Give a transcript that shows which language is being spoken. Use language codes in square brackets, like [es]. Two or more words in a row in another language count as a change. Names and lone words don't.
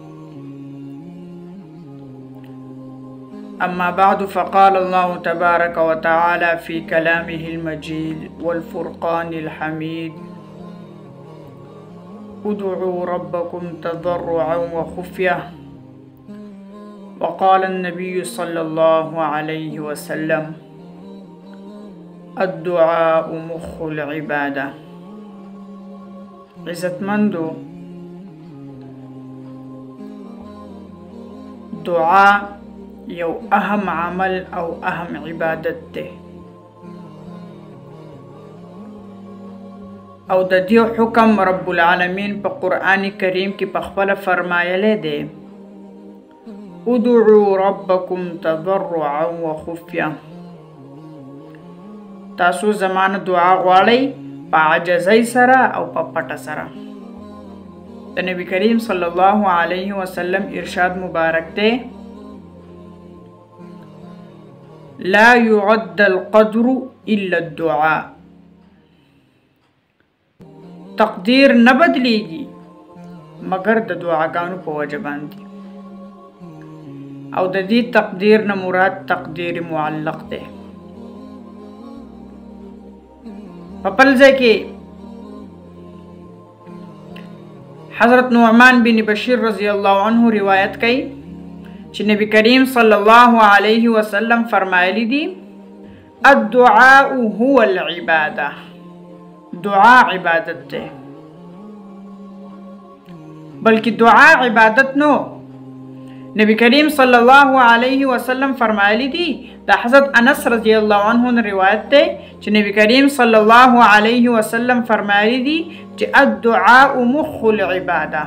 [ar] أما بعد، فقال الله تبارك وتعالى في كلامه المجيد والفرقان الحميد: ادعوا ربكم تضرعا وخفية. وقال النبي صلى الله عليه وسلم: الدعاء مخ العبادة. [ps] عزتمندو، دعاء یو اهم عمل او اهم عبادت ده، او د دې حکم رب العالمین په قرآن کریم کې په خپل فرمایلی دی: [ar] ادعوا ربکم تضرعا وخفیه. [ps] تاسو زمانه دعا غواړئ په عجزۍ سره او په پټه سره. د نبی کریم [ar] صلی الله علیه وسلم [ps] ارشاد مبارک دی: [ar] لا يعد القدر الا الدعاء. [ps] تقدیر نه بدلیږي مگر د دعاګانو په وجه باندې، او د دې تقدیر نه مراد تقدیر معلق دی. په بل ځای کې حضرت نعمان بن بشیر [ar] رضی الله عنه [ps] روایت کوي چې نبی کریم [ar] صلی الله علیه وسلم [ps] فرمایلی دي: [ar] الدعاء هو العباده. [ps] دعا عبادت ده، بلکې دعا عبادت نو. نبی کریم [ar] صلی الله علیه وسلم [ps] فرمایلی دي، د حضرت انس [ar] رضی الله عنه [ps] روایت ده چې نبی کریم [ar] صلی الله علیه وسلم [ps] فرمایلی دي چې [ar] الدعاء مخ العباده.